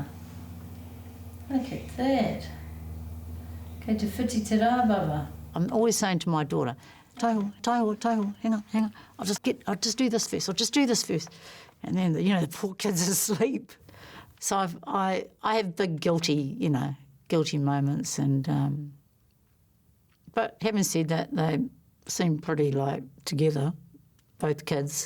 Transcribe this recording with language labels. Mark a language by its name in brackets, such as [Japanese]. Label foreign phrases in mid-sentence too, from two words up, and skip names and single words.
[English] Look at that. [Māori] Kei te whiti te rā, baba. [English] I'm always saying to my daughter, taiho, hang on. I'll just do this first. And then, you know, the poor kid's asleep. So I have big guilty moments. And but having said that, they seem pretty like together, both kids.